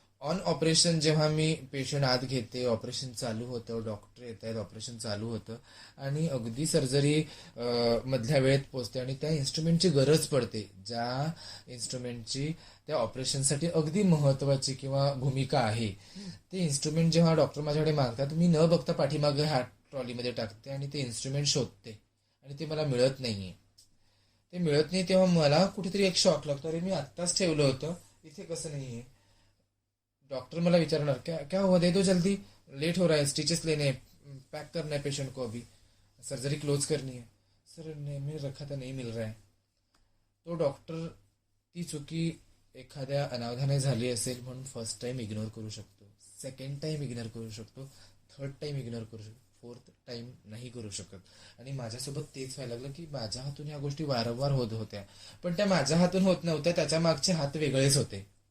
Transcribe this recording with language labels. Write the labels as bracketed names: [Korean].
[Marathi] On operation जेव्हा मी patient आत घेते, ऑपरेशन चालू होतं, डॉक्टर येत आहेत, ऑपरेशन चालू होतं आणि अगदी सर्जरी मधल्या वेळेत पोचते आणि त्या इन्स्ट्रुमेंटची गरज पडते, ज्या इन्स्ट्रुमेंटची त्या ऑपरेशनसाठी अगदी महत्वाची किंवा भूमिका आहे. ते इन्स्ट्रुमेंट जेव्हा डॉक्टर माझ्याकडे मागतात, मी न बघता पाठीमागे हात ट्रॉलीमध्ये टाकते आणि ते इन्स्ट्रुमेंट शोधते आणि ते मला मिळत नाहीये. ते मिळत नाही तेव्हा मला कुठेतरी एक शॉक लागतो, अरे मी आत्ताच ठेवलं होतं, इथे कसं नाहीये. डॉक्टर मला विचारणार, [Hindi] क्या हुआ, दे दो जल्दी, लेट हो रहा है, स्टिचेस लेने, पैक करना है पेशेंट को, अभी सर्जरी क्लोज करनी है. सर मैं रखा था, नहीं मिल रहा है. [Marathi] तो डॉक्टर ती चुकी एखाद्या अनावधाने झाली असेल म्हणून फर्स्ट टाइम इग्नोर करू शकतो, सेकंड टाइम इग्नोर करू शकतो, थर्ड टाइम इग्नोर करू शकतो, फोर्थ टाइम नाही करू शकत. आणि माझ्यासोबत तेच व्हायला लागलं की माझ्या हातून ह्या गोष्टी वारंवार होत होत्या, पण त्या माझ्या हातून होत नव्हत्या, त्याच्या मागचे हात वेगळेच होते.